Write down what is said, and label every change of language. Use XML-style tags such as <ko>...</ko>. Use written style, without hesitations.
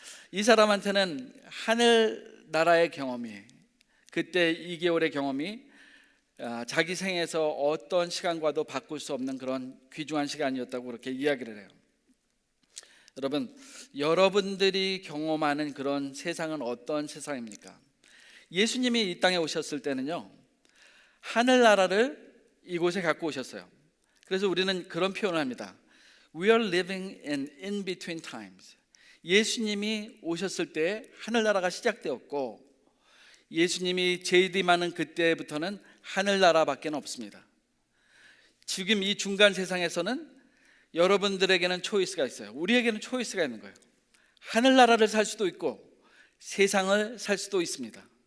<ko>이 사람한테는 하늘나라의 경험이, 그때 2개월의 경험이 자기 생에서 어떤 시간과도 바꿀 수 없는 그런 귀중한 시간이었다고 그렇게 이야기를 해요. 여러분, 여러분들이 경험하는 그런 세상은 어떤 세상입니까? 예수님이 이 땅에 오셨을 때는요, 하늘나라를 이곳에 갖고 오셨어요. 그래서 우리는 그런 표현을 합니다.</ko> <en>We are living in between times.</en> <ko>예수님이 오셨을 때 하늘나라가 시작되었고, 예수님이 재림하는 그때부터는 하늘나라밖에 없습니다. 지금 이 중간 세상에서는 여러분들에게는 초이스가 있어요. 우리에게는 초이스가 있는 거예요. 하늘나라를 살 수도 있고 세상을 살 수도 있습니다.</ko>